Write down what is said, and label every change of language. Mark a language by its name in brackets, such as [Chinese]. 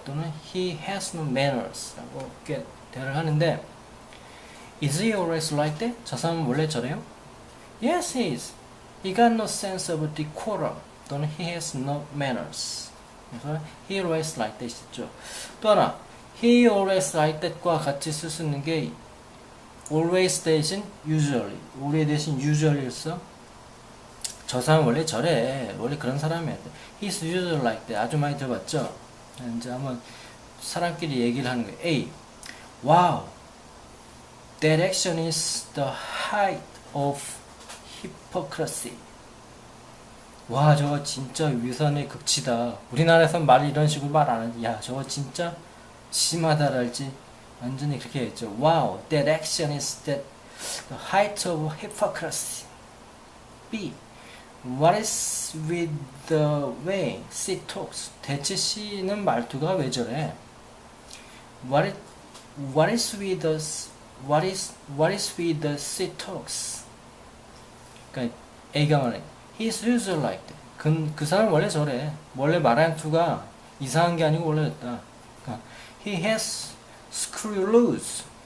[Korean] 또는 [English] he has no manners. [Korean] 라고 이렇게 대화를 하는데, [English] is he always like that? [Korean] 저 사람은 원래 저래요? [English] Yes, he is. He got no sense of decorum. [Korean] 또는 [English] he has no manners. [Korean] 그래서 [English] he always like that [Korean] 있죠. 또 하나, [English] he always like that [Korean] 과 같이 쓸 수 있는 게 always 대신 usually. always 대신 usually였어. 저 사람 원래 저래. 원래 그런 사람이야. [English] He's usually like that. [Korean] 아주 많이 들어봤죠? 이제 한번 사람끼리 얘기를 하는 거예요. [English] A. Wow. That action is the height of hypocrisy. [Korean] 와, 저거 진짜 위선의 극치다. 우리나라에선 말 이런 식으로 말 안 하지. 야, 저거 진짜 심하다랄지. 완전히 그렇게 했죠. Wow. [English] That action is the height of hypocrisy. B. What is with the way she talks? [Korean] 대체 she는 말투가 왜 저래? [English] What is with the she talks? [Korean] 그러니까 A가 말해. [English] He's usually like that. [Korean] 그 사람 원래 저래. 원래 말하는 투가 이상한 게 아니고 원래 됐다. 그러니까 [English] he has screw loose.